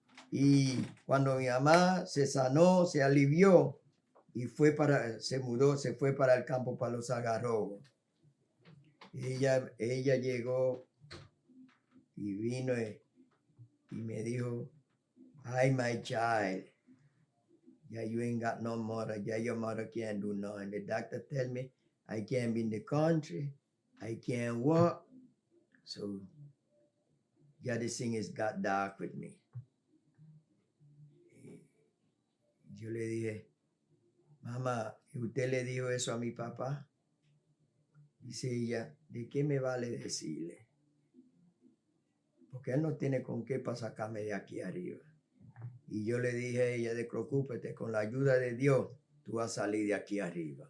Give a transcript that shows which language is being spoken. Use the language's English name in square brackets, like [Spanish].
[Spanish] Y cuando mi mamá se sanó, se alivió y se mudó, se fue para el campo, para los algarrobos. Ella llegó y vino y me dijo, [English] "Hi, my child. Yeah, you ain't got no mother. Yeah, your mother can't do nothing. The doctor tell me I can't be in the country. I can't walk. So, yeah, this thing has got dark with me." [Spanish] Yo le dije, "Mamá, ¿y usted le dijo eso a mi papá?" Dice ella, "¿De qué me vale decirle? Porque él no tiene con qué para sacarme de aquí arriba." Y yo le dije a ella, "Despreocúpete, con la ayuda de Dios, tú vas a salir de aquí arriba."